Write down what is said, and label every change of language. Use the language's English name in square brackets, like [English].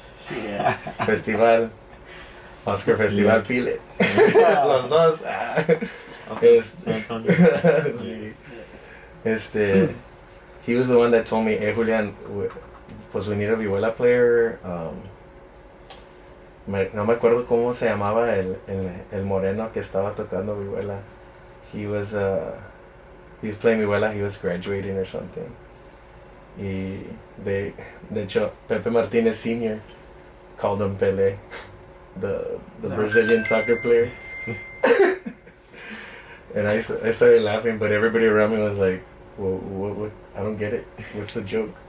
[English] Yeah. Festival. Oscar Festival Yeah. [Spanish] Pilet. Los dos. San Antonio. Sí. [English] He was the one that told me, hey Julian, [Spanish] pues [English] we need a vihuela player. [Spanish] No me acuerdo cómo se llamaba el moreno que estaba tocando vihuela. [English] He was playing vihuela. He was graduating or something. [Spanish] Y de hecho, [English] Pepe Martinez Sr. called him Pele, the Brazilian soccer player. And I started laughing, but everybody around me was like, well, what, I don't get it. What's the joke?